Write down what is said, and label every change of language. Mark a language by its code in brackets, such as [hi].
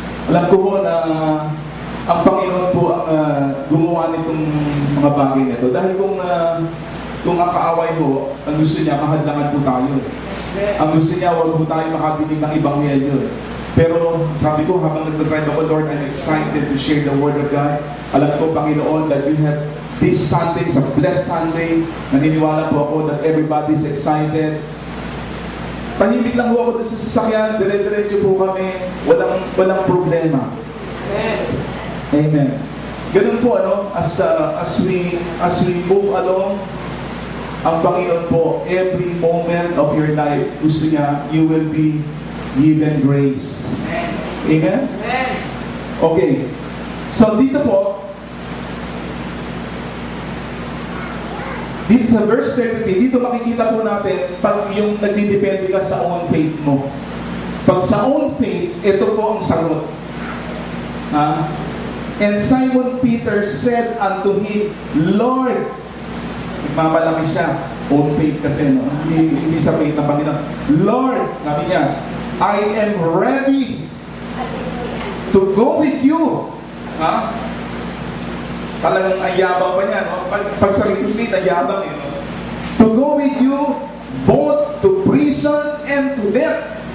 [tl] Alam ko po na ang Panginoon po ang gumawa nitong mga bagay na ito. Dahil kung ang kaaway po, ang gusto niya, mahadlangan po tayo. Ang gusto niya, wag po tayo makadinig ng Ebanghelyo. Pero sabi ko, habang nagdadrive ako, [en] Lord, I'm excited to share the Word of God. [tl] Alam ko, [en] Panginoon, that you have this Sunday, is a blessed Sunday. [tl] Naniniwala po ako [en] that everybody's excited. [tl] Tahimik lang po ako sa sasakyan, dire-diretso po kami, walang problema. Amen. Ganun po, [en] as we move along, [tl] ang Panginoon po, [en] every moment of your life, [tl] gusto niya, [en] you will be given grace. Amen? Okay. [tl] So dito po, dito sa verse 33, dito makikita po natin pag yung nagdidepende ka sa own faith mo. Pag sa own faith, ito po ang sagot. [en] And Simon Peter said unto him, Lord, [tl] mamalaki siya, [en] own faith [tl] kasi, no? Hindi sa faith ng Panginoon. [en] Lord, [tl] sabi niya, [en] I am ready to go with you. [tl] Talagang ayabang pa niya, no? Pag sarili faith, ayabang, no? [en] To go with you both to prison and to death.